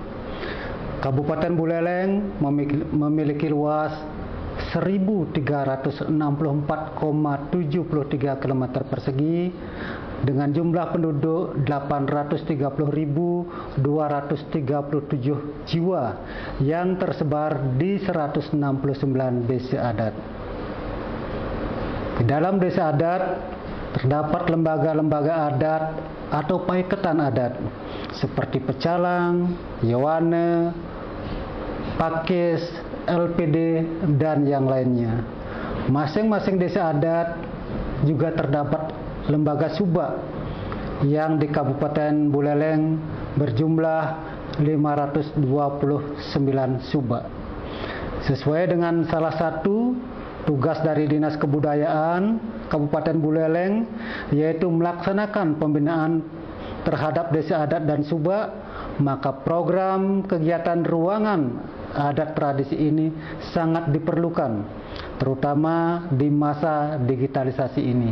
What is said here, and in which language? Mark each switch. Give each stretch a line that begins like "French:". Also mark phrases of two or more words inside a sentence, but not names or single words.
Indonesian: Kabupaten Buleleng memiliki luas 1.364,73 km persegi dengan jumlah penduduk 830.237 jiwa yang tersebar di 169 desa adat. Di dalam desa adat terdapat lembaga-lembaga adat atau paiketan adat seperti pecalang, yawane, pakis, LPD, dan yang lainnya. Masing-masing desa adat juga terdapat lembaga suba yang di Kabupaten Buleleng berjumlah 529 suba. Sesuai dengan salah satu tugas dari Dinas Kebudayaan Kabupaten Buleleng, yaitu melaksanakan pembinaan terhadap desa adat dan suba, maka program kegiatan ruangan adat tradisi ini sangat diperlukan, terutama di masa digitalisasi ini.